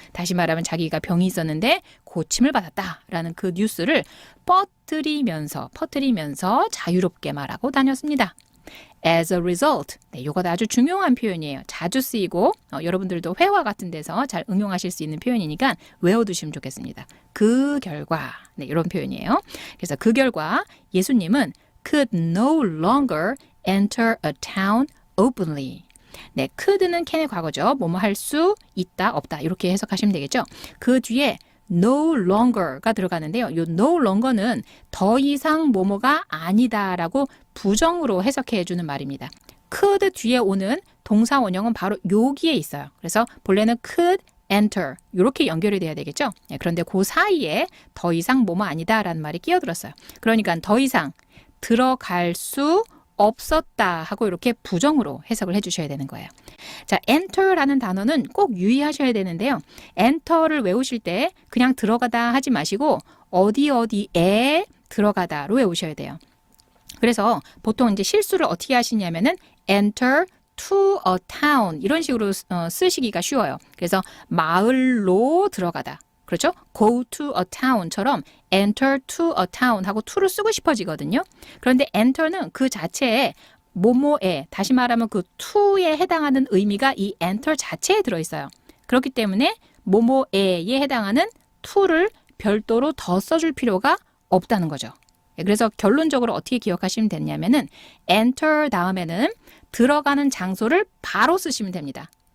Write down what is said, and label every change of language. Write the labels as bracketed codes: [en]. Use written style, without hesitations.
[ko] 다시 말하면 자기가 병이 있었는데 고침을 받았다라는 그 뉴스를 퍼뜨리면서 자유롭게 말하고 다녔습니다. [en] As a result. [ko] 네, 이거 아주 중요한 표현이에요. 자주 쓰이고 여러분들도 회화 같은 데서 잘 응용하실 수 있는 표현이니까 외워두시면 좋겠습니다. 그 결과. 네, 이런 표현이에요. 그래서 그 결과 예수님은 [en] could no longer enter a town openly. [ko] 네, could는 can의 과거죠. 뭐뭐 할 수 있다, 없다 이렇게 해석하시면 되겠죠. 그 뒤에 no longer가 들어가는데요. 이 no longer는 더 이상 뭐뭐가 아니다라고 부정으로 해석해 주는 말입니다. could 뒤에 오는 동사 원형은 바로 여기에 있어요. 그래서 본래는 could enter 이렇게 연결이 돼야 되겠죠. 네, 그런데 그 사이에 더 이상 뭐뭐 아니다라는 말이 끼어들었어요. 그러니까 더 이상 들어갈 수 없었다 하고 이렇게 부정으로 해석을 해주셔야 되는 거예요. 자, enter라는 단어는 꼭 유의하셔야 되는데요. enter를 외우실 때 그냥 들어가다 하지 마시고 어디에 들어가다로 외우셔야 돼요. 그래서 보통 이제 실수를 어떻게 하시냐면은 [en] enter to a town [ko] 이런 식으로 쓰시기가 쉬워요. 그래서 마을로 들어가다. 그렇죠? [en] go to a town [ko] 처럼 [en] enter to a town [ko] 하고 to를 쓰고 싶어지거든요. 그런데 enter는 그 자체에 뭐뭐에 다시 말하면 그 to에 해당하는 의미가 이 enter 자체에 들어있어요. 그렇기 때문에 뭐뭐에에 해당하는 to를 별도로 더 써줄 필요가 없다는 거죠. 그래서 결론적으로 어떻게 기억하시면 되냐면은 enter 다음에는 들어가는 장소를 바로 쓰시면 됩니다.